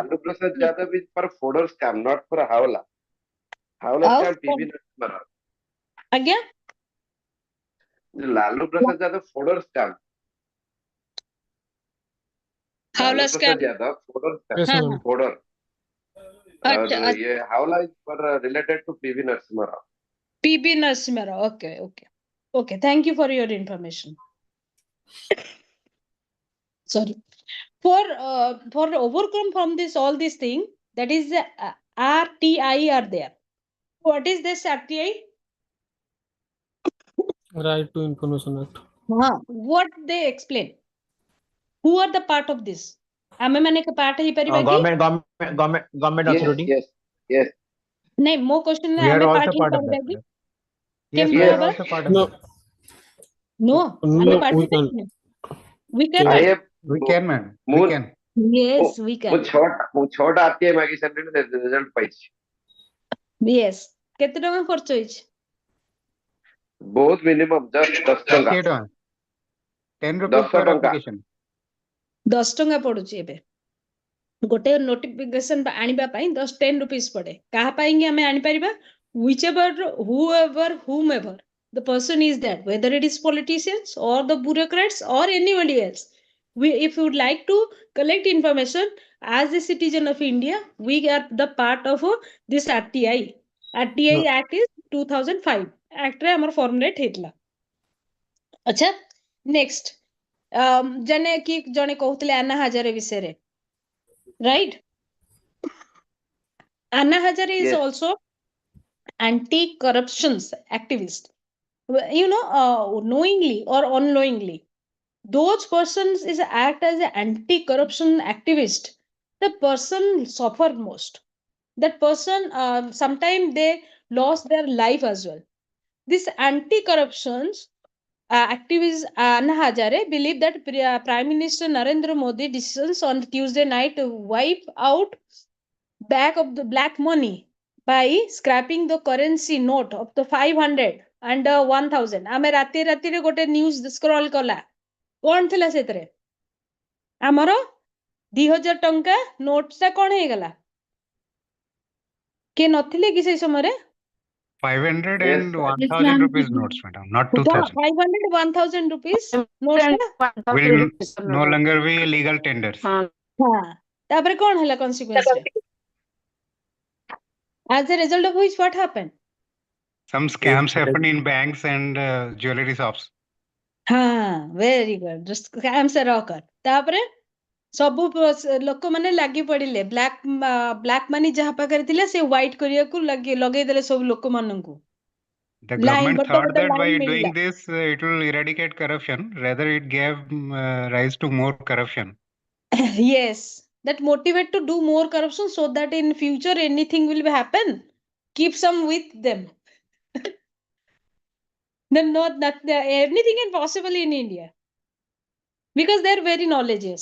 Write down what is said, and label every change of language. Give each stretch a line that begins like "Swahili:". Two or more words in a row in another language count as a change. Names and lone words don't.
English: Lalu Prasad Yadav is for Fodor scam, not for Hawla. Hawla scam PV Narasimha Rao. Again? Lalu Prasad Yadav Fodor scam. Howla Lalu scam. Prasad Yadav Fodor scam. Yes, ma'am. Fodor. अच्छा,
Hindi: और ये
English: Hawla is for related to PV Narasimha Rao. PB Narasimha Rao. Okay. Thank you for your information. Sorry. For overcome from this all these thing, that is the RTI are there. What is this RTI? Right to Information Act. What they explain? Who are the part of this?
Odia: ଆମେ ମାନେ ଏକ part ହେଇପାରିବା କି?
English: Government authority. Yes. ନାଇଁ ମୋ question We are
Odia: ଆମେ
English: also part part of
Odia: ହେଇପାରିବା
English: that.
Odia: କି?
English: Yes,
Odia: କେମିତି
English: we are
Odia: ହବା?
English: also part of No, that. No, no,
Odia: ଆମେ part
English: we can't. ହେଇପାରିବାନି? We can. I have We can, man. We more. can. Yes, we
Odia: ମୁଁ
English: can.
Odia: ଛଅଟା RTI ମାଗି ସାରିଲିଣି ରେଜଲ୍ଟ ପାଇଛି Yes. କେତେ ଟଙ୍କା ଖର୍ଚ୍ଚ ହେଇଛି? ବହୁତ
English: minimum just
Odia: 10 ଟଙ୍କା
English: 10 rupees 10 per
Odia: ଟଙ୍କା
English: application.
Odia: 10 ଟଙ୍କା ପଡୁଛି ଏବେ ଗୋଟେ ନୋଟିଫିକେସନ ଆଣିବା ପାଇଁ
English: 10 rupees
Odia: ପଡେ କାହା ପାଇଁ କି ଆମେ ଆଣିପାରିବା
English: whomever the person is that, whether it is politicians or the bureaucrats or anybody else. If you would like to collect information as a citizen of India, we are the part of this RTI. RTI No. Act is 2005 act
Odia: ରେ ଆମର formulate ହେଇଥିଲା. ଆଚ୍ଛା, next ଜଣେ କହୁଥିଲେ ଆନ୍ନା ହଜାରେ ବିଷୟରେ,
English: right? Anna Hazare is Yes. also anti-corruption activist. Knowingly or unknowingly, those persons is act as an anti-corruption activist. The person suffer most. That person sometimes they lost their life as well. This anti-corruption activist Anna Hazare believe that Prime Minister Narendra Modi decisions on Tuesday night to wipe out back of the black money by scrapping the currency note of the 500 and 1000.
Odia: ଆମେ ରାତିରେ ଗୋଟେ
English: news scroll
Odia: କଲା, କଣ ଥିଲା ସେଥିରେ? ଆମର 2000 ଟଙ୍କା ନୋଟଟା କଣ ହେଇଗଲା? କିଏ ନଥିଲେ କି ସେଇ ସମୟରେ? 500
English: Yes, and sir. 1000 rupees notes, madam, not 2000.
Odia: 500 1000 rupees ନୋଟଟା
English: Will no longer be legal tenders.
Odia: ତାପରେ କଣ ହେଲା consequence ରେ?
English: As a result of which, what happened? Some scams happen in banks and jewelry shops. Very good. Just scams are occur.
Odia: ତାପରେ ସବୁ ଲୋକମାନେ ଲାଗି ପଡିଲେ
English: black money
Odia: ଯାହା ପାଖରେ ଥିଲା ସେ ହ୍ୱାଇଟ୍ କରିବାକୁ ଲଗେଇଦେଲେ ସବୁ ଲୋକମାନଙ୍କୁ.
English: The government
Odia: ଗୋଟେ
English: thought
Odia: ଗୋଟେ
English: that by
Odia: line
English: doing
Odia: ମିଳିଲା.
English: this, it will eradicate corruption. Rather, it gave rise to more corruption. Yes, that motivate to do more corruption so that in future anything will happen, keep some with them. Then not anything is possible in India because they're very knowledgeous.